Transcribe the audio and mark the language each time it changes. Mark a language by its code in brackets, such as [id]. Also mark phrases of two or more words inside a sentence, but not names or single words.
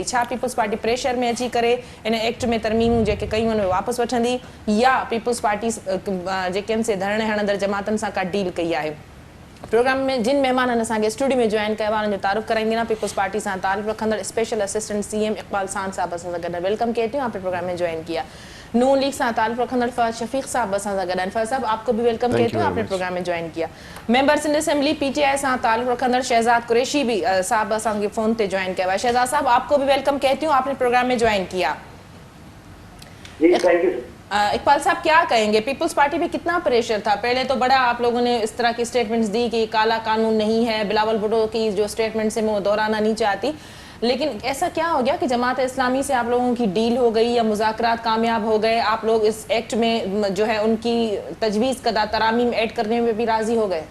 [sd] छा पीपुल्स पार्टी प्रेशर में अची करे इन एक्ट में तरमीमूं जेके कयूं आहिनि उहे वापसि वठंदी, या पीपुल्स पार्टी जेके आहिनि से धरणे हणंदड़ जमातनि सां का डील कई आहे। प्रोग्राम में जिन मेहमाननि असांखे स्टूडियो में जॉइन कयो आहे उन्हनि जो तारुफ़ कराईंदी पीपुल्स पार्टी से ताल्लुक़ रखंदड़ [en] special assistant [sd] CM इकबाल सांद साहब असां सां गॾु। [ur] ویلکم کہتی ہوں، آپ نے پروگرام میں جوائن کیا. [sd] नून लीग से ताल्लुक़ रखंदड़ फहद शफीक साहब असां सां गॾु। [ur] فہد صاحب، آپ کو بھی ویلکم کہتی ہوں، آپ نے پروگرام میں جوائن کیا. [sd] मेंबर सिंध असेंबली PTI से ताल्लुक़ रखंदड़ शहजाद कुरैशी भी साहब असां फ़ोन ते [ur] جوائن کیا ہے. شہزاد صاحب، آپ کو بھی ویلکم کہتی ہوں، آپ نے پروگرام میں جوائن کیا۔ اقبال صاحب، کیا کہیں گے، پیپلز پارٹی پہ کتنا پریشر تھا? پہلے تو بڑا آپ لوگوں نے اس طرح کی سٹیٹمنٹس دی کہ کالا قانون نہیں ہے، بلاول بھٹو کی جو سٹیٹمنٹس ہے میں وہ دہرانا نہیں چاہتی، لیکن ایسا کیا ہو گیا کہ جماعت اسلامی سے آپ لوگوں کی ڈیل ہو گئی یا مذاکرات کامیاب ہو گئے، آپ لوگ اس ایکٹ میں جو ہے ان کی تجویز کدہ ترامیم ایڈ کرنے میں بھی راضی ہو گئے?